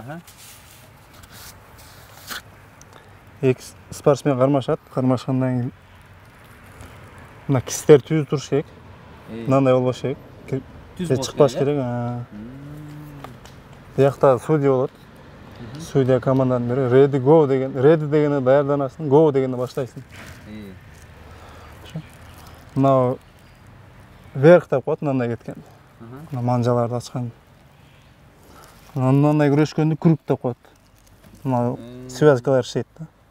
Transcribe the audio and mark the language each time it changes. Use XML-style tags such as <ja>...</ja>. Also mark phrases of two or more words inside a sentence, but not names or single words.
<ky>Эки спортсмен кармашат, кармашкандан кийин мына кистер түз туруш керек. Мындай болбош керек. Түз чыкпаш керек. Биякта судья болот. Судья команданы берет.</ky> <en>Ready go</en> <ky>деген, ready дегенде даярданасың, go дегенде баштайсың. Мына верх деп коет, мындай кеткен. Мына манжаларды ачкан. Мындай күрөшкөндү круг деп коет. Мына связкалар иштейт да.</ky>